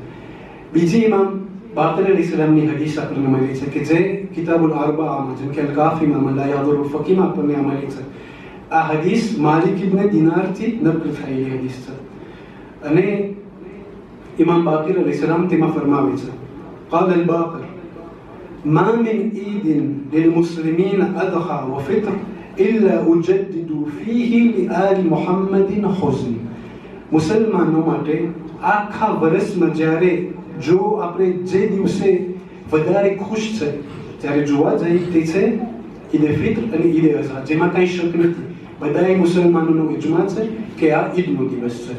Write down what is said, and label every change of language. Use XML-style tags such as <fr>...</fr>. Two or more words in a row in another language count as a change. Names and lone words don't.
<gu>બીજી ઇમામ બાકિર અલૈહિસ્સલામની હદીસ આપણને મળી છે કે જે કિતાબુલ અરબામાં, જેમ કે અલ કાફીમાં, લા યાદુર ફકીમાં આપણને આ મળી છે. આ હદીસ માલિક ઇબ્ન દિનારથી નકલ થયેલી હદીસ છે. અને ઇમામ બાકિર અલૈહિસ્સલામ તેમાં ફરમાવે છે</gu> <ar>قال الباقر ما من عيد للمسلمين أضحى وفطر إلا أجدد فيه لآل محمد حزن.</ar> <gu>મુસલમાનો માટે આખા વર્ષમાં જ્યારે જો આપણે જે દિવસે વધારે ખુશ છે ત્યારે જોવા જઈએ તે છે ઈદ ફિત્ર અને ઈદ અઝહા, જેમાં કંઈ શક નથી. બધાએ મુસલમાનોનો ઇજમા છે કે આ ઈદનો દિવસ છે.</gu>